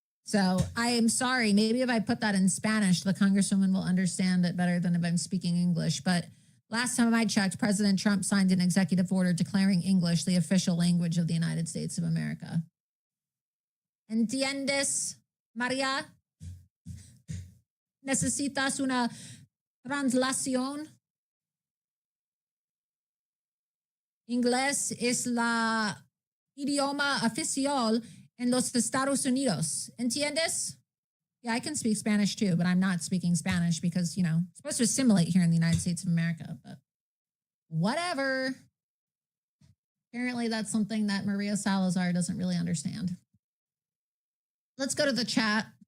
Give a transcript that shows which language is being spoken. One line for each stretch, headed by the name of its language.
English: So I am sorry. Maybe if I put that in Spanish, the Congresswoman will understand it better than if I'm speaking English. But last time I checked, President Trump signed an executive order declaring English the official language of the United States of America.
Spanish: ¿Entiendes, María? ¿Necesitas una translación? Inglés es la idioma oficial en los Estados Unidos. ¿Entiendes?
English: Yeah, I can speak Spanish too, but I'm not speaking Spanish because, you know, it's supposed to assimilate here in the United States of America, but whatever. Apparently that's something that Maria Salazar doesn't really understand. Let's go to the chat.